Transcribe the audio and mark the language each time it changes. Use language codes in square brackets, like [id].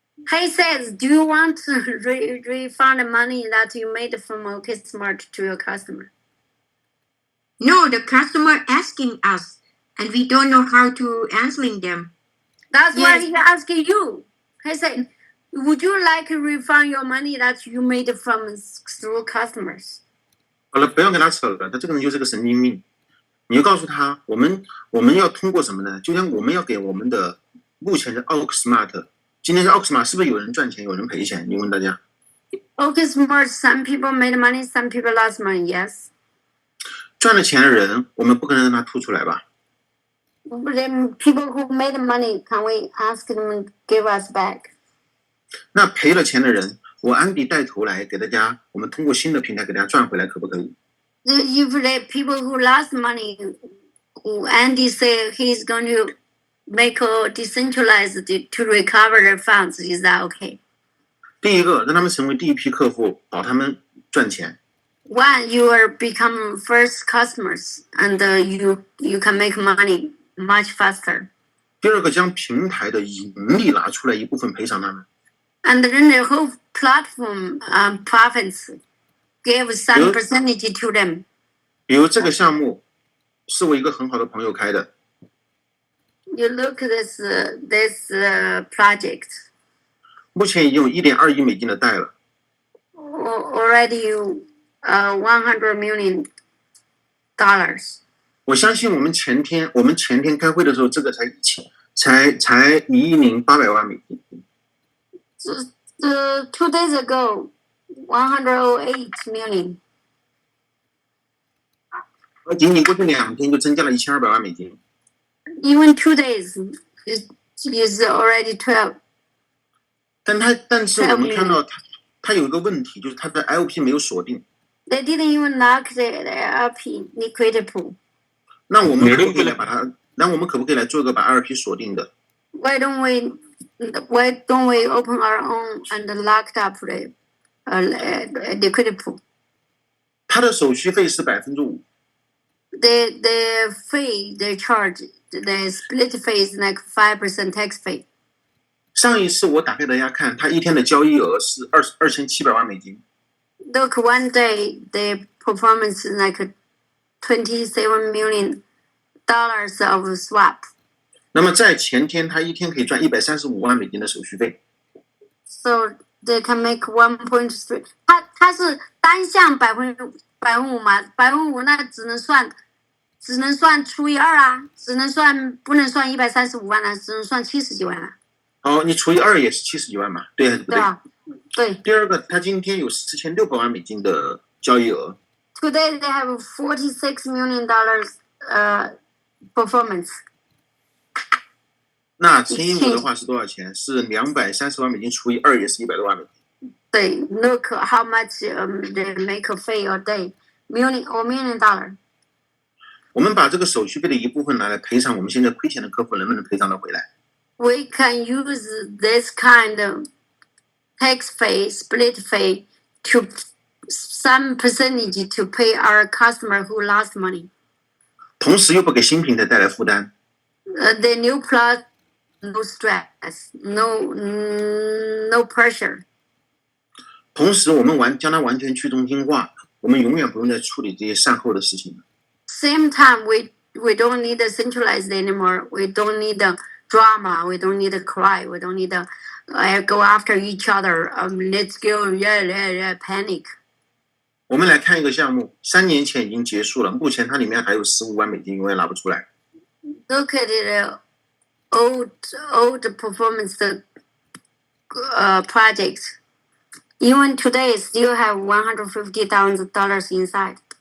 [en] He says, do you want to refund the money that you made from oaksmart to your customer? No, the customer asking us, and we don't know how to answering them. That's why Yes. he asking you. He said, would you like to refund your money that you made from through customers? [zh] 好了，不要跟他扯了，他这个人就是个神经病。你就告诉他，我们要通过什么呢？就像我们要给我们的目前的 oaksmart， 今天是 oaksmart 是不是有人赚钱，有人赔钱？你问大家。 [en] oaksmart, some people made money, some people lost money. Yes. [zh] 赚了钱的人，我们不可能让他吐出来吧？ [en] Then people who made money, can we ask them give us back? [zh] 那赔了钱的人，我安迪带头来给大家，我们通过新的平台给大家赚回来，可不可以？ [en] If the people who lost money, Andy said he's going to make a decentralized to recover their funds. Is that okay? [zh] 第一个，让他们成为第一批客户，保他们赚钱。 [en] One, you are become first customers, and you can make money much faster. [zh] 第二个，将平台的盈利拿出来一部分赔偿他们。 [en] And then the whole platform profits give some percentage to them. [zh] 比如这个项目是我一个很好的朋友开的， [en] You look at this project. [zh] 目前已经有1.2亿美金的贷了。 [en] Already $100 million. [zh] 我相信我们前天开会的时候，这个才1亿800万美金。 [en] 2 days ago, 108 million. [zh] 而仅仅过去2天就增加了1200万美金。 [en] Even 2 days is already 12. [zh] 但是我们看到它有一个问题，就是它的 LP 没有锁定。 [en] They didn't even lock the LP liquidity pool. [zh] 那我们可不可以来把它？那我们可不可以来做一个把 LP 锁定的？ [en] Why don't we open our own and locked up the liquidity pool? [zh] 它的手续费是5%。 [en] The fee they charge, the split fee is like 5% tax fee. [zh] 上一次我打给大家看，它一天的交易额是2700万美金。 [en] Look, one day the performance is like $27 million of swap. [zh] 那么在前天，它一天可以赚135万美金的手续费。 [en] So they can make 1.3。 [zh] 它是单项5%嘛，5%那只能算除以2啊，不能算135万啊，只能算70几万啊。哦，你除以2也是70几万嘛？对还是不对？对吧？对。第二个，他今天有4600万美金的交易额。 [en] Today they have $46 million performance. [zh] 那乘以5的话是多少钱？是230万美金除以2也是100多万美金。对 [en] ，Look how much they make a fee a day, million dollar. [zh] 我们把这个手续费的一部分拿来赔偿我们现在亏钱的客户，能不能赔偿得回来？ [en] We can use this kind of tax fee, split fee, to some percentage to pay our customer who lost money. [zh] 同时又不给新平台带来负担。 [en] The new plus, no stress, no pressure. [zh] 同时，我们将它完全去中心化，我们永远不用再处理这些善后的事情了。 [en] Same time, we don't need the centralized anymore. We don't need the drama. We don't need to cry. We don't need to go after each other. Let's go, yeah, panic. [zh] 我们来看一个项目，3年前已经结束了，目前它里面还有15万美金，永远拿不出来。 [en] Look at the old performance projects. Even today, still have $150,000 inside.